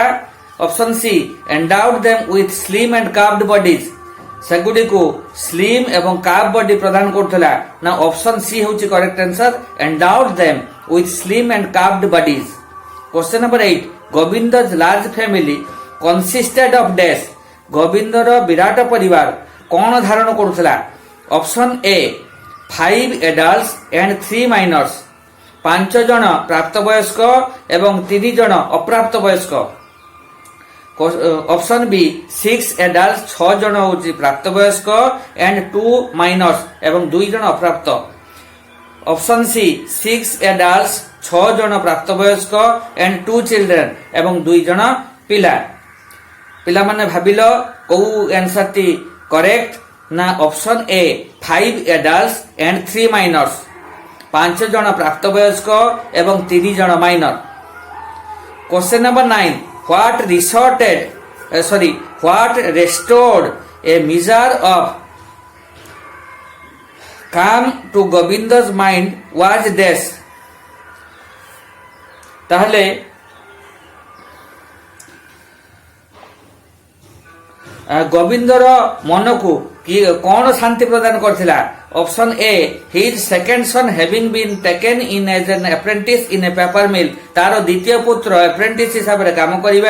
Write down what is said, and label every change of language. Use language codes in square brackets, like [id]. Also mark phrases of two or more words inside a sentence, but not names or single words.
[en] option C endowed them with slim and curved bodies [or] ସେଗୁଡ଼ିକୁ ସ୍ଲିମ୍ ଏବଂ କାର୍ଭ ବଡି ପ୍ରଦାନ କରୁଥିଲା ନା [en] option C ହେଉଛି correct answer endowed them with slim and curved bodies. question number 8. Govinda's large family consisted of dash [or] ଗୋବିନ୍ଦର ବିରାଟ ପରିବାର କଣ ଧାରଣ କରୁଥିଲା? [en] option A 5 adults and 3 minors [or] 5 ଜଣ ପ୍ରାପ୍ତବୟସ୍କ ଏବଂ 3 ଜଣ ଅପ୍ରାପ୍ତ ବୟସ୍କ। [en] option B [or] 6 adults 6 ଜଣ ହଉଛି ପ୍ରାପ୍ତବୟସ୍କ [en] and 2 minors [or] ଏବଂ 2 ଜଣ ଅପ୍ରାପ୍ତ। [en] option C [or] 6 adults 6 ଜଣ ପ୍ରାପ୍ତବୟସ୍କ [en] and 2 children [or] ଏବଂ 2 ଜଣ ପିଲା। ପିଲାମାନେ ଭାବିଲ କୋଉ [en] answer correct [or] ନା [en] option A 5 adults and 3 minors [or] 5 ଜଣ ପ୍ରାପ୍ତବୟସ୍କ ଏବଂ 3 ଜଣ ମାଇନର। [en] question number 9. What restored a measure of calm to Govinda's mind was this? [or] ତାহଲେ ଗୋବିନ୍ଦର ମନକୁ କଣ ଶାନ୍ତି ପ୍ରଦାନ କରିଥିଲା? [en] option A his second son having been taken in as an apprentice in a paper mill [or] ତାର ଦ୍ୱିତୀୟ ପୁତ୍ର ଆପ୍ରେଣ୍ଟିସ୍ ହିସାବରେ କାମ କରିବା।